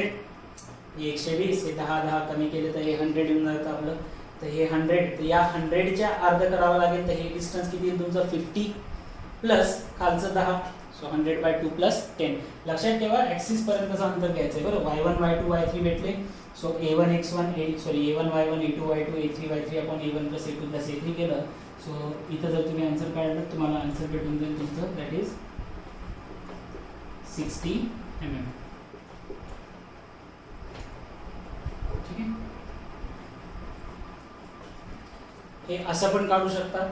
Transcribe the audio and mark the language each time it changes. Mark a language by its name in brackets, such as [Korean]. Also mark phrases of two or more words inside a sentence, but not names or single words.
[Marathi] हे 120, हे 10 कमी केले तर हे 100 येऊन जातं आपलं. तर हे 100, तर या 100च्या अर्ध करावं लागेल. तर हे डिस्टन्स किती येईल तुमचं 50 प्लस खालचं 10. [English] so 100/2 plus 10. [Marathi] लक्षात ठेवा ॲक्सिस पर्यंतचं अंतर घ्यायचं आहे बरं. y1 y2 y3 भेटले. सो a1 x1 a1 y1 a2 y2 a3 y3 आपण a1 प्लस a2 प्लस a3 केलं. सो इथं जर तुम्ही आन्सर काढलं तुम्हाला आन्सर भेटून जाईल तुमचं, [English] that is [Marathi] 60 mm. ठीक आहे, हे असं पण काढू शकता.